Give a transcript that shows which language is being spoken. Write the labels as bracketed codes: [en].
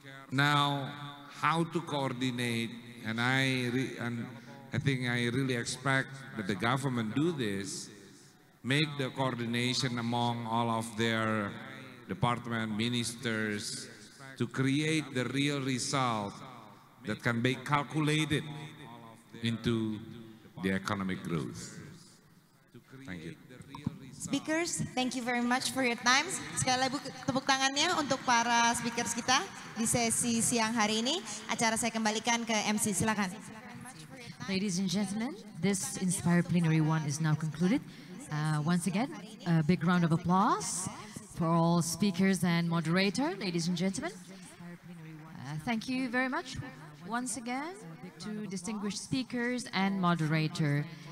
[en] Now, how to coordinate, and I think I really expect that the government do this, make the coordination among all of their department ministers to create the real result that can be calculated into the economic growth. Thank you. Speakers, thank you very much for your time. [id] Sekali lagi tepuk tangannya untuk para speakers kita di sesi siang hari ini. Acara saya kembalikan ke MC, silakan. [en] Ladies and gentlemen, this Inspire Plenary 1 is now concluded. Once again, a big round of applause for all speakers and moderator, ladies and gentlemen. Thank you very much once again to distinguished speakers and moderator.